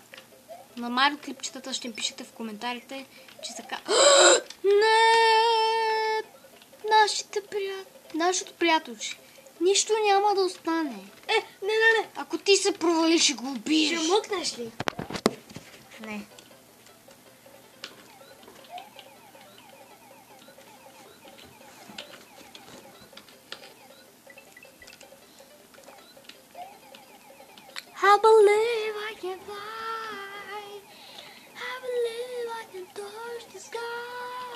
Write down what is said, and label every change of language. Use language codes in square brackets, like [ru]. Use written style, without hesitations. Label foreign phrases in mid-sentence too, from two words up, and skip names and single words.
[bg] На Марио клипчетата ще пишете в коментарите, че така... Не! Нашето приятелче. Нищо няма да остане. Не. Ако ти се провалиш, ще го убиеш. Ще мъкнеш ли? Не. [en] I believe I can fly. I believe I can touch the sky.